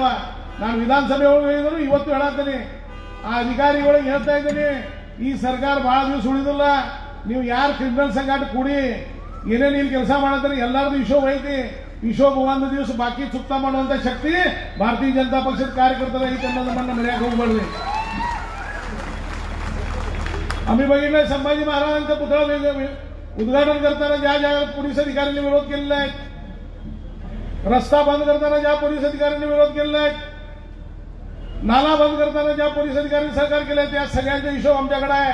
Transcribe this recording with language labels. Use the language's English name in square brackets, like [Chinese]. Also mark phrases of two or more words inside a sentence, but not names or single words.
[Kannada] ನಾನು ವಿಧಾನಸಭೆ ಒಳಗೆ ಹೇಳಿದ್ರು, ಇವತ್ತು ಹೇಳತ್ತೀನಿ, ಆ ಅಧಿಕಾರಿಗಳಿಗೆ ಹೇಳ್ತಾ ಇದ್ದೀನಿ, ಈ ಸರ್ಕಾರ ಬಹಳ ದಿವಸ ಉಳಿದಿಲ್ಲ, ನೀವು ಯಾರು ಕ್ರಿಮಿನಲ್ ಸಂಘಟ ಕೂಡಿ ಏನೇನು ಇಲ್ಲಿ ಕೆಲಸ ಮಾಡತ್ತೀರಿ ಎಲ್ಲರದು ಹಿಶೋಬ್ ಐತಿ। ಹಿಶೋಬ್ ಒಂದು ದಿವಸ ಬಾಕಿ ಚುಕ್ತಾ ಮಾಡುವಂತ ಶಕ್ತಿ ಭಾರತೀಯ ಜನತಾ ಪಕ್ಷದ ಕಾರ್ಯಕರ್ತರ ಐತಿ ಅನ್ನೋದನ್ನ ಮರೆಯಕ್ಕೆ ಹೋಗ್ಬೇಡ್ರಿ। [Marathi] आम्ही बघितलंय संभाजी महाराजांचा पुतळा उद्घाटन करताना ज्या ज्या पोलीस अधिकाऱ्यांनी विरोध केलेला आहे, रस्ता बंद करताना ज्या पोलीस अधिकाऱ्यांनी विरोध केलेला आहे, नाला बंद करताना ज्या पोलीस अधिकाऱ्यांनी सहकार्य केले, त्या सगळ्यांचा हिशोब आमच्याकडे आहे।